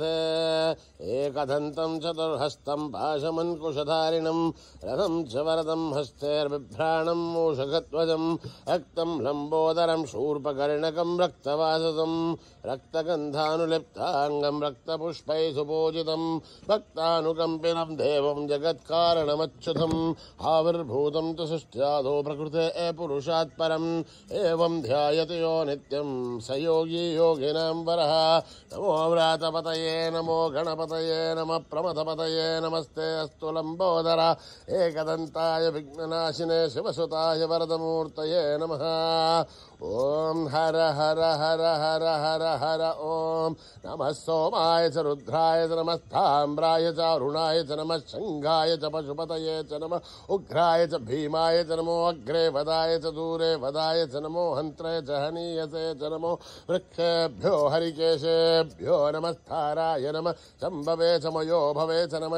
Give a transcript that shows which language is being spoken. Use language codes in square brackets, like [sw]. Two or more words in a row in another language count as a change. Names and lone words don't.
[sa] एकदन्तं चतुर्हस्तं पाशमङ्कुशधारिणं रथं च वरदं हस्तैर्बिभ्राणं मूषकध्वजं रक्तं लम्बोदरं शूर्पकर्णकं रक्तवाससं रक्तगन्धानुलिप्ताङ्गं रक्तपुष्पैः सुपूजितं भक्तानुकम्पिनं देवं जगत्कारणमच्युतम् आविर्भूतं तु सृष्ट्यादौ प्रकृते पुरुषात् परम् एवं ध्यायति यो नित्यं स योगी योगिनां वरः। नमो व्रातपतये नमो गणपतये नमः प्रमथपतये नमस्ते अस्तु लम्बोदर एकदन्ताय विघ्ननाशिने शिवसुताय वरदमूर्तये नमः। ఓం హర హర హర హర హర హర ఓం నమః సోమాయ చ రుద్రాయ చ నమః తామ్రాయ చ అరుణాయ చ నమః శంఘాయ చ పశుపతయే చ నమః ఉగ్రాయ చ భీమాయ చ నమో అగ్రే వదాయ చ దూరే వదాయ చ నమో హంత్రయ చ హనీయసే చ నమో వృక్షేభ్యో హరికేశేభ్యో నమస్తారాయ నమః శంభవే చ మయో భవే చ నమః